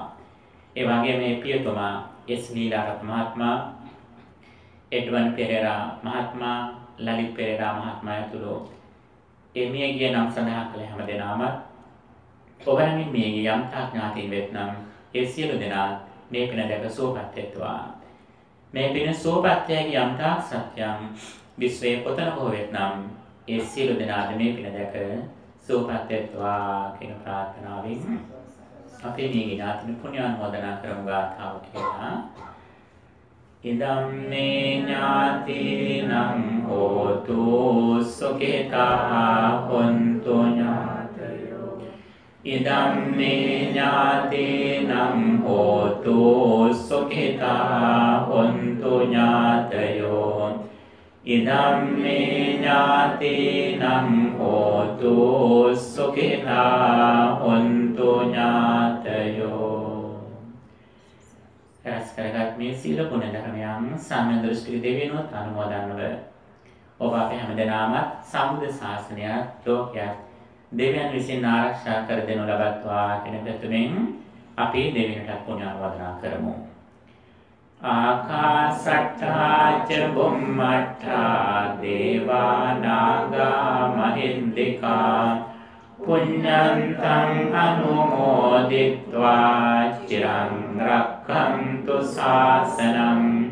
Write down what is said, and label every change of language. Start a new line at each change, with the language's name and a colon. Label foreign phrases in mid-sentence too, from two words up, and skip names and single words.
Sinhala: ඒ වගේම මේ පියතුමා S ලීලාරත්න මහත්මයා, එඩ්වන් පෙරේරා මහත්මයා, ලලිත් පෙරේරා මහත්මයා ඇතුළු ඒ මිය ගිය නම් සඳහන් කළ හැම දෙනාම ඔබනමින් මිය ගිය යම් තා ඥාතීන් වෙත්නම් ඒ සියලු දෙනා මේ පින දැක සුවපත් වෙත්වා. මේ පින සුවපත් යයි යම් තා සත්‍යම් විශ්වයේ කොතනක හෝ වෙත්නම් ඒ සියලු දෙනාද මේ පින දැක සුවපත් වෙත්වා කියන ප්‍රාර්ථනාවෙන් අපේ මේ ඥාතින පුණ්‍යානුමෝදනා කරමු ගාථාව කියලා.
Pali: ඉදම් මේ ඥාතිනම් හෝතු සුඛිතා හොන්තු ඥාතයෝ. ඉදම් මේ ඥාතිනම් හෝතු සුඛිතා හොන්තු ඥාතයෝ. ඉදම් මේ ඥාතිනම් හෝතු සුඛිතා හොන්තු ඥාතයෝ.
Sinhala: මේ සීල ගුණ ධර්මයන් සම්මදෘෂ්ටික දෙවියන්වත් අනුමෝදන්ව ඔබ අප හැමදෙනාමත් සම්බුද්ධ ශාසනයත් ලෝකයක් දෙවියන් විසින් ආරක්ෂා කර දෙනු ලබත්වා කියන ප්‍රතුමෙන් අපි දෙවියන්ට පුණ්‍යානුමෝදනා කරමු.
Pali: ආකාසට්ඨා ච බුම්මට්ඨා දේවා නාග මහින්దికා පුඤ්ඤන්තං අනුමෝදිत्वा චිරං රක්ඛන්තු ශාසනං